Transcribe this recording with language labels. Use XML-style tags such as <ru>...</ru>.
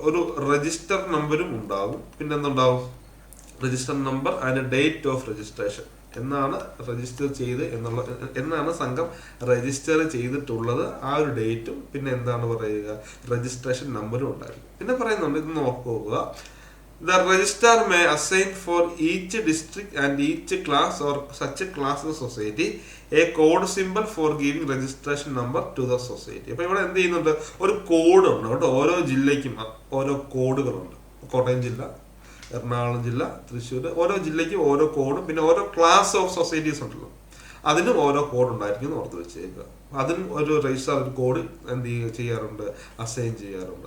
<ml>ഒരു രജിസ്റ്റർ നമ്പരും ഉണ്ടാവും. പിന്നെ എന്തുണ്ടാവും?</ml> <en>Register number and date of registration.</en> <ml>എന്നാണ് രജിസ്റ്റർ ചെയ്ത് എന്നാണ് സംഘം രജിസ്റ്റർ ചെയ്തിട്ടുള്ളത്, ആ ഒരു ഡേറ്റും പിന്നെ എന്താണ് പറയുക, രജിസ്ട്രേഷൻ നമ്പറും ഉണ്ടായിരിക്കും. പിന്നെ പറയുന്നുണ്ട്, ഇത് നോക്കുക,</ml> <en>The registrar may assign for each district and each class or such a class of society a code symbol for giving registration number to the society.</en> <ml>അപ്പോൾ ഇവിടെ എന്ത് ചെയ്യുന്നുണ്ട്, ഒരു കോഡ് ഉണ്ട് കേട്ടോ. ഓരോ ജില്ലയ്ക്കും ഓരോ കോഡുകളുണ്ട്. കോട്ടയം ജില്ല, എറണാകുളം ജില്ല, തൃശ്ശൂർ, ഓരോ ജില്ലയ്ക്കും ഓരോ കോഡും പിന്നെ ഓരോ ക്ലാസ് ഓഫ് സൊസൈറ്റീസ് ഉണ്ടല്ലോ, അതിനും ഓരോ കോഡ് ഉണ്ടായിരിക്കും എന്ന് ഓർത്ത് വെച്ചേക്കുക. അതിനും ഒരു രജിസ്ട്രാർ ഒരു കോഡ് എന്ത് ചെയ്യാറുണ്ട്, അസൈൻ ചെയ്യാറുണ്ട്.</ml>